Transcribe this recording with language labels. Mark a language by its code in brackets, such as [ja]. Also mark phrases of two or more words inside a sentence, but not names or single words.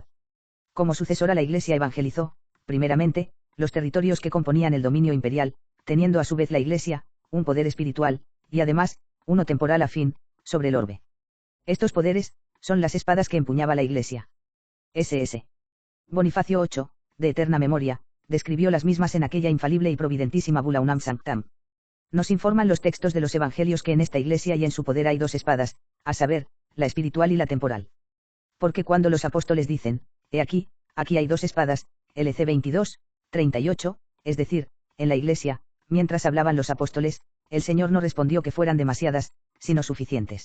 [es] Como sucesora la Iglesia evangelizó, primeramente, los territorios que componían el dominio imperial, teniendo a su vez la Iglesia, un poder espiritual, y además, uno temporal afín, sobre el orbe. Estos poderes, son las espadas que empuñaba la Iglesia. S.S. Bonifacio VIII, de eterna memoria, describió las mismas en aquella infalible y providentísima bula Unam Sanctam. Nos informan los textos de los evangelios que en esta Iglesia y en su poder hay dos espadas, a saber, la espiritual y la temporal. Porque cuando los apóstoles dicen, he aquí hay dos espadas, LC 22, 38, es decir, en la Iglesia, mientras hablaban los apóstoles, el Señor no respondió que fueran demasiadas, sino suficientes.